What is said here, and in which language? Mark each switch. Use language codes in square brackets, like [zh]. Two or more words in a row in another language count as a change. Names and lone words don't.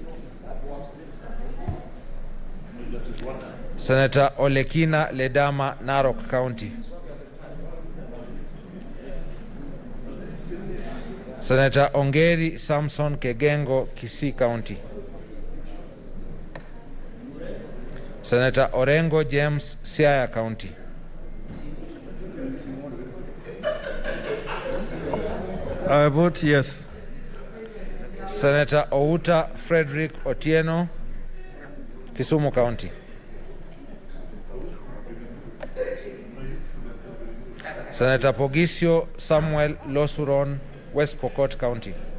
[en] Senator Olekina Ledama, Narok County. Senator Ongeri Samson Kegengo, Kisii County. Senator Orengo James, Siaya County. I vote yes. Senator Outa Frederick Otieno, Kisumu County. Senator Pogisio Samuel Losuron, West Pokot County.